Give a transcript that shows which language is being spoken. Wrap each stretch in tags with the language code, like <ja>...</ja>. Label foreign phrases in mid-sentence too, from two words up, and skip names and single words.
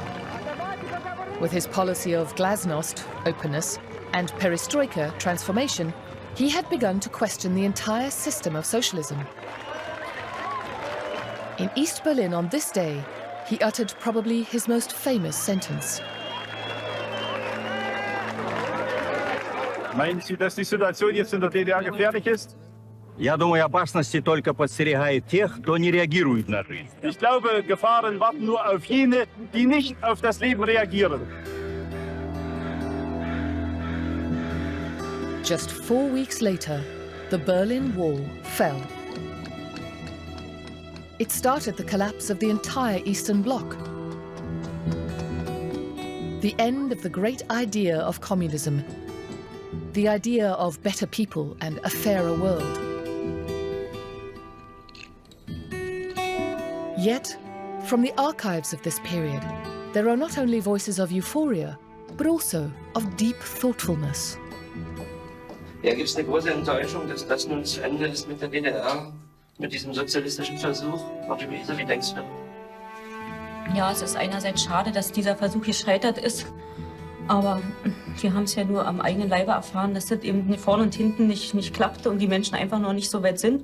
<en>With his policy of glasnost, openness, and perestroika, transformation, he had begun to question the entire system of socialism. In East Berlin on this day, he uttered probably his most famous sentence.</en> <de>Meinen Sie, dass die Situation jetzt in der DDR gefährlich ist?</de> <ru>Я думаю, опасности только подстерегают тех, кто не реагирует на жизнь.</ru> <de>Ich glaube, Gefahren warten nur auf jene, die nicht auf das Leben reagieren.</de> <en>Just 4 weeks later, the Berlin Wall fell. It started the collapse of the entire Eastern Bloc. The end of the great idea of communism, the idea of better people and a fairer world. Yet, from the archives of this period, there are not only voices of euphoria, but also of deep thoughtfulness.</en> <de>Ja, gibt es eine große Enttäuschung, dass das nun zu Ende ist mit der DDR, mit diesem sozialistischen Versuch? Wie denkst du? Ja, es ist einerseits schade, dass dieser Versuch gescheitert ist, aber wir haben es ja nur am eigenen Leibe erfahren, dass das eben vorne und hinten nicht klappte und die Menschen einfach noch nicht so weit sind.</de>